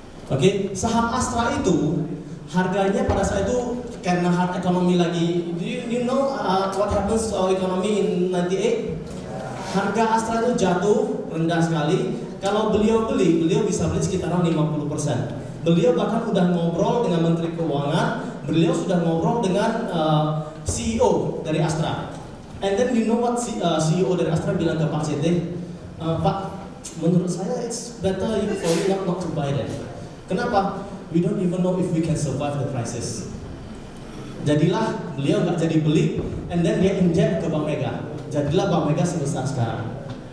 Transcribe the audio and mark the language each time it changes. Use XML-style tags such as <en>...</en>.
<id>Oke, saham Astra itu harganya pada saat itu karena</id> <en>hard economy</en> <id>lagi.</id> <en>Do you know what happens to our economy in 98?</en> <id>Harga Astra itu jatuh rendah sekali. Kalau beliau beli, beliau bisa beli sekitaran 50%. Beliau bahkan udah ngobrol dengan Menteri Keuangan, beliau sudah ngobrol dengan CEO dari Astra.</id> <en>And then you know what CEO</en> <id>dari Astra bilang ke</id> <en>Pak CT? Pak,</en> <id>menurut saya</id> <en>it's better for you not to buy that.</en> <id>Kenapa?</id> <en>We don't even know if we can survive the crisis.</en> <id>Jadilah beliau nggak jadi beli,</id> <en>and then</en> <id>dia inject ke Bank Mega. Jadilah Bank Mega sebesar sekarang.</id>